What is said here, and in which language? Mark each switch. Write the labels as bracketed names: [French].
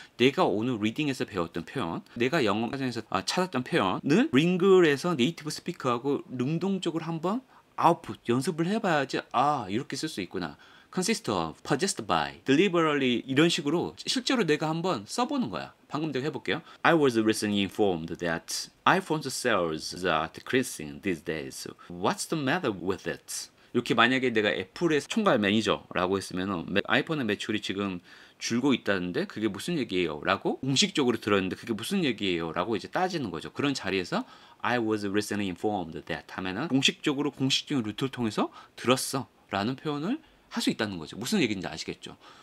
[Korean] 내가 오늘 리딩에서 배웠던 표현, 내가 영어 과정에서 찾았던 표현을 링글에서 네이티브 스피커하고 능동적으로 한번 아웃풋 연습을 해봐야지 이렇게 쓸 수 있구나. [English] consist of, possessed by, deliberately [Korean] 이런 식으로 실제로 내가 한번 써보는 거야. 방금 제가 해볼게요. [English] I was recently informed that iPhone's sales are decreasing these days. What's the matter with it? [Korean] 이렇게 만약에 내가 애플의 총괄 매니저라고 했으면 아이폰의 매출이 지금 줄고 있다는데 그게 무슨 얘기예요? 라고 공식적으로 들었는데 그게 무슨 얘기예요? 라고 이제 따지는 거죠. 그런 자리에서 [English] I was recently informed that [Korean] 하면은 공식적인 루트를 통해서 들었어 라는 표현을 할 수 있다는 거죠. 무슨 얘기인지 아시겠죠?